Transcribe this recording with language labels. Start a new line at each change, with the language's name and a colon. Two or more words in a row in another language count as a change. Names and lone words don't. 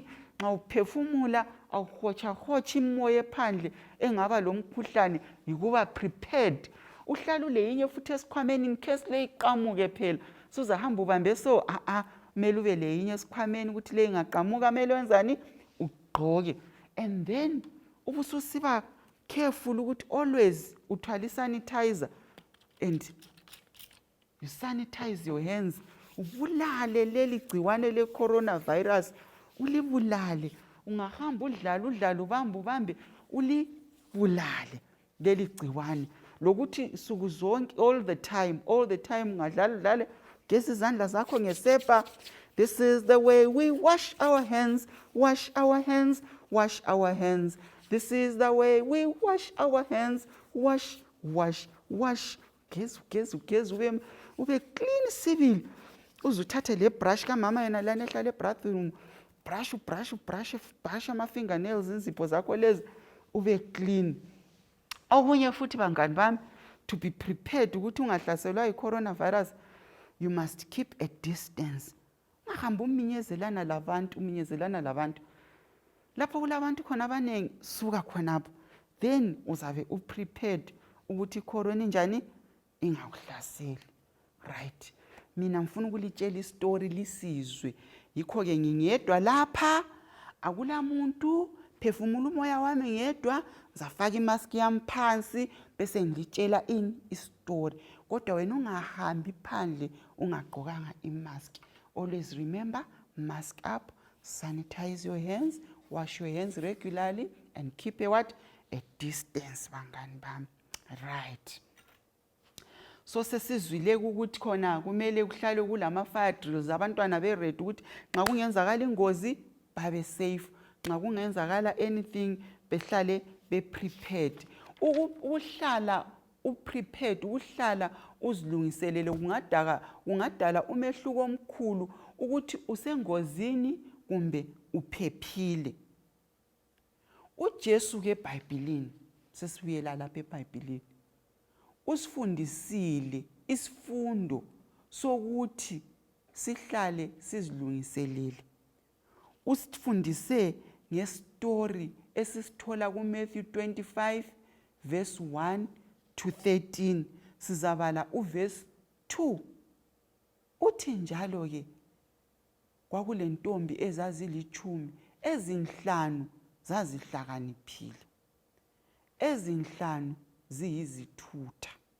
North Ndebele: Nxa uphefumula awuhotsha imoya phandle engaba lo mkhuhlane, yikuba prepared. Uhlala uleyinye futhi esikhwameni
English: in case
North Ndebele: le iqamuke phela. Suzahamba ubambe so kumele ube leyinye esikhwameni ukuthi le ingaqamuka kumele wenzani? Ugqoke.
English: And then
North Ndebele: ubususiba careful ukuthi always uthwala i-sanitizer
English: and you sanitize your hands.
North Ndebele: Ubulale leli gciwane le-coronavirus, ulibulale. Ungahamba udlala ubambe ulibulale leli gciwane. Lokuthi suku zonke
English: all the time
North Ndebele: ungadlala geza izandla zakho ngesepa.
English: This is the way we wash our hands. This is the way we wash our hands. Wash.
North Ndebele: Geza ube clean sibili. Uzuthathe le brush kamama yena lana ehlala ebathroom. Brush ama-fingernails, inzipho zakho lezi, ube clean. Okunye futhi bangani bami,
English: to be prepared
North Ndebele: ukuthi ungahlaselwa yi-coronavirus,
English: you must keep a distance.
North Ndebele: Ungahamba uminyezelana labantu. Lapho kulabantu khona abaningi, suka khonapho. Then uzabe uprepared ukuthi i-corona njani ingakuhlaseli. Right. Mina ngifuna ukulitshela istory lisizwe. Yikho-ke ngingedwa lapha, akula muntu, phefumula umoya wami ngedwa, zafaka imask yami phansi bese ngilitshela istory. Kodwa wena ungahambi phandle ungagqokanga imask.
English: Always remember, mask up, sanitize your hands, wash your hands regularly, and keep a distance
North Ndebele: bangani bami. Right. So sesizwile ukuthi khona kumele kuhlale kulama-
English: fire drills,
North Ndebele: abantwana be-ready ukuthi nxa kungenzakala ingozi babe safe, nxa kungenzakala anything behlale be-prepared. Uhlala u-prepared, uhlala uzilungiselele kungadala umehluko omkhulu ukuthi usengozini kumbe uphephile. uJesu ke eBhayibhelini, sesibuyela lapha eBhayibhelini, usifundisile isifundo sokuthi sihlale sizilungiselele. Usifundise story esisithola kuMatthew 25 verse 1 to 13. Sizabala uverse 2. Uthi njalo ke kwakulentombi ezazilitshumi, ezinhlanu zazihlakaniphile, ezinhlanu ziyizithutha.